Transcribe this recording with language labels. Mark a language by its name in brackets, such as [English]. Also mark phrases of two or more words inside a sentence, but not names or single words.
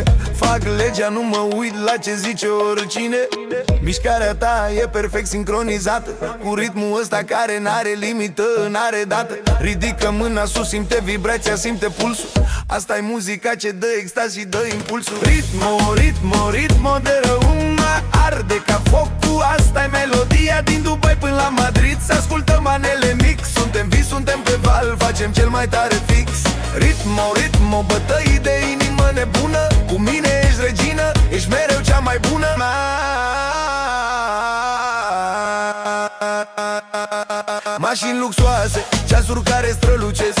[Romanian] Fac legea, nu mă uit la ce zice oricine. Mișcarea ta e perfect sincronizată cu ritmul ăsta care n-are limită, n-are dată. Ridică mâna sus, simte vibrația, simte pulsul. Asta-i muzica ce dă extaz și dă impulsul. [Spanish] Ritmo, ritmo, ritmo de [Romanian] răumea arde ca focul. Asta-i melodia din Dubai până la Madrid. Să ascultăm manele mix. Suntem vii, suntem pe val, facem cel mai tare fix. [Spanish] Ritmo, ritmo, [Romanian] bătăi de inimă nebună. Cu mine ești regină, ești mereu cea mai bună. Mașini luxoase, ceasuri care strălucesc.